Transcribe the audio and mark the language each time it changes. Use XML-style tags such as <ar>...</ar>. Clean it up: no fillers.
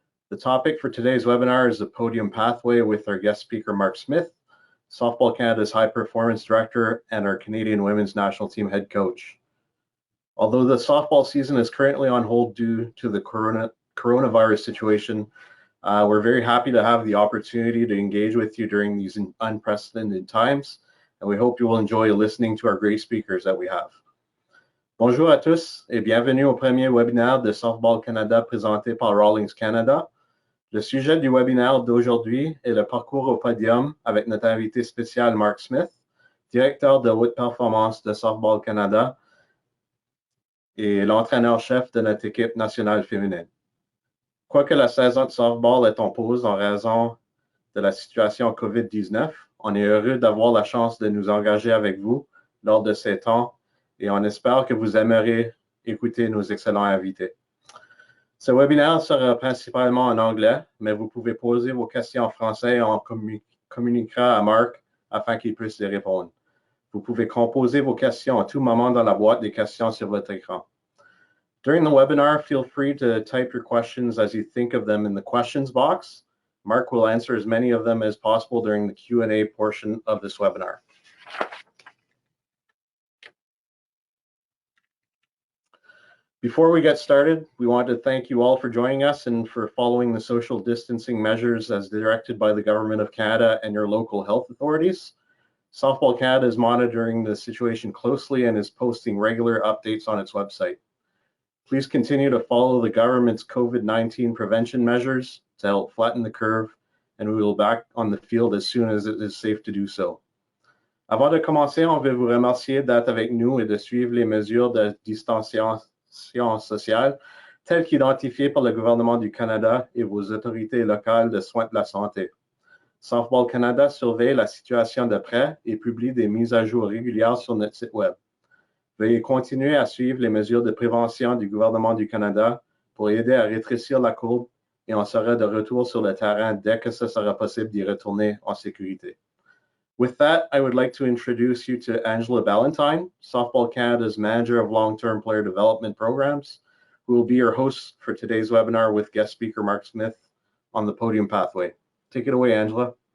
<en>The topic for today's webinar is the Podium Pathway with our guest speaker, Mark Smith, Softball Canada's high performance director and our Canadian women's national team head coach. Although the softball season is currently on hold due to the coronavirus situation, we're very happy to have the opportunity to engage with you during these unprecedented times, and we hope you will enjoy listening to our great speakers that we have.</en> <fr>Bonjour à tous et bienvenue au premier webinaire de Softball Canada présenté par Rawlings Canada. Le sujet du webinaire d'aujourd'hui est le parcours au podium avec notre invité spécial Mark Smith, directeur de haute performance de Softball Canada et l'entraîneur-chef de notre équipe nationale féminine. Quoique la saison de softball est en pause en raison de la situation COVID-19, on est heureux d'avoir la chance de nous engager avec vous lors de ces temps et on espère que vous aimerez écouter nos excellents invités. Ce webinaire sera principalement en anglais, mais vous pouvez poser vos questions en français et on communiquera à Mark afin qu'il puisse les répondre. Vous pouvez composer vos questions à tout moment dans la boîte des questions sur votre écran.</fr> <en>During the webinar, feel free to type your questions as you think of them in the questions box. Mark will answer as many of them as possible during the Q&A portion of this webinar. Before we get started, we want to thank you all for joining us and for following the social distancing measures as directed by the Government of Canada and your local health authorities. Softball Canada is monitoring the situation closely and is posting regular updates on its website. Please continue to follow the government's COVID-19 prevention measures to help flatten the curve, and we will be back on the field as soon as it is safe to do so.</en> <fr>Avant de commencer, on veut vous remercier d'être avec nous et de suivre les mesures de distanciation sociale telles qu'identifiées par le gouvernement du Canada et vos autorités locales de soins de la santé. Softball Canada surveille la situation de près et publie des mises à jour régulières sur notre site web. Veuillez continuer à suivre les mesures de prévention du gouvernement du Canada pour aider à rétrécir la courbe et on sera de retour sur le terrain dès que ce sera possible d'y retourner en sécurité.</fr> <en>With that, I would like to introduce you to Angela Ballantyne, Softball Canada's Manager of Long-Term Player Development Programs, who will be your host for today's webinar with guest speaker Mark Smith on the Podium Pathway. Take it away, Angela.</en>